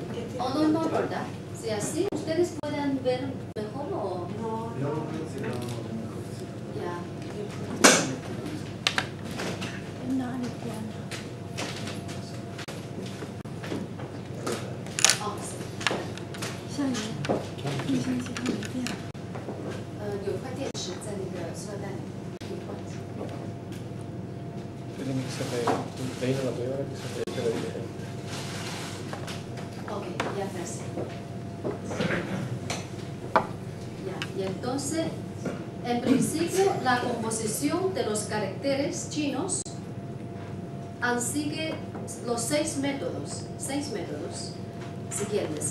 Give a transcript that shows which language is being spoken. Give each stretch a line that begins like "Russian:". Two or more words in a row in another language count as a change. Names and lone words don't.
Spanish: Oh, no, ¿verdad? Si así, ¿ustedes pueden ver mejor o...? No. Ya. Oh, sí.
Chinese: 有一块电池在那个塑料袋里，可以换一下。
Spanish: Tiene que ser de ahí no la veo, que se te lo dije. Ok, ya gracias. Ya, y entonces En principio, la composición de los caracteres chinos sigue los seis métodos siguientes.